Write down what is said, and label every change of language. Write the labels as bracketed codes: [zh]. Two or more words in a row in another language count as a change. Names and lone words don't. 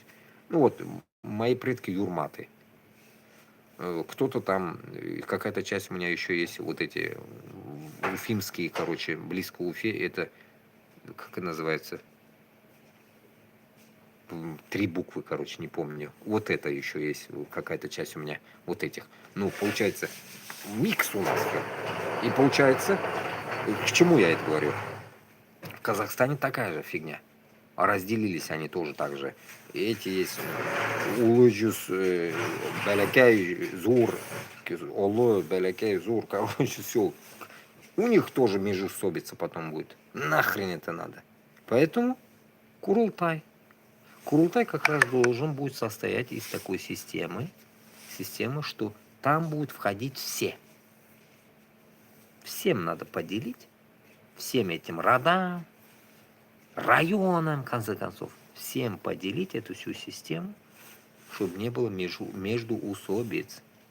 [ru] Ну вот, мои предки Юрматы. Кто-то там, какая-то часть у меня еще есть, вот эти уфимские, короче, близко Уфе, это, как это называется, 3 буквы, короче, не помню. Вот это еще есть какая-то часть у меня вот этих. Ну, получается, микс у нас. И получается, к чему я это говорю? В Казахстане такая же фигня. А разделились они тоже так же. И эти есть [ba] улыжус, бәләкәй, зур, оло, бәләкәй, зур. [ru] Короче, все. У них тоже междоусобица потом будет. Нахрен это надо. Поэтому Курултай. Курултай как раз должен будет состоять из такой системы, что там будут входить все. Всем надо поделить, всем этим родам, районам, в конце концов, всем поделить эту всю систему, чтобы не было междоусобиц.